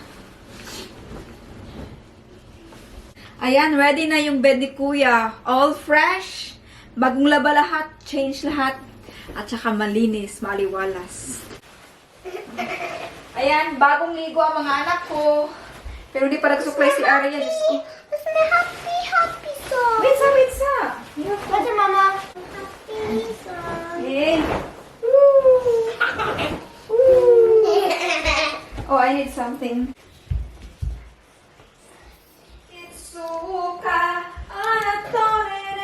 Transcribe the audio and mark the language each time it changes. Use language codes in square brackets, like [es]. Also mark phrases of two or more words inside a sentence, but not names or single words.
[tl] Ayan, ready na yung bed ni Kuya. [en] All fresh. [tl] Bagong laba lahat. Change lahat. At saka malinis, maliwalas. Ayan, bagong ligo ang mga anak ko. Pero hindi pa nagsuklay si Arya. Diyos ko. [de] das ist eine [en] Happy Song. [tl] Wait sa. [de] Warte, Mama. [en] Happy Song. Yay. Woo. Woo. Oh, I need something. [ja] いつか あなたと